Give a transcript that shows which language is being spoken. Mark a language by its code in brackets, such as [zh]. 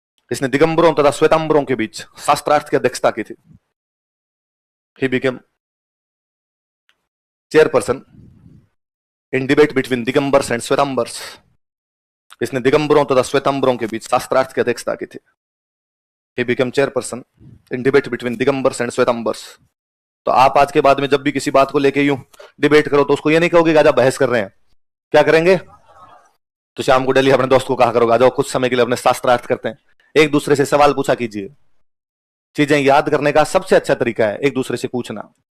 [hi] इसने दिगंबरों तथा श्वेतांबरों के बीच शास्त्रार्थ की अध्यक्षता की थी। [en] He became chairperson in debate between Digambars and Shvetambars. [hi] इसने दिगंबरों तथा श्वेतांबरों के बीच शास्त्रार्थ की अध्यक्षता की थी। [en] He became chairperson in debate between Digambars and Shvetambars. [hi] तो आप आज के बाद में जब भी किसी बात को लेके यूं डिबेट करो, तो उसको ये नहीं कहोगे कि आजा बहस कर रहे हैं। क्या करेंगे? तो शाम को डेली अपने दोस्त को कहा करोगे आ जाओ कुछ समय के लिए अपने शास्त्रार्थ करते हैं। एक दूसरे से सवाल पूछा कीजिए। चीजें याद करने का सबसे अच्छा तरीका है एक दूसरे से पूछना।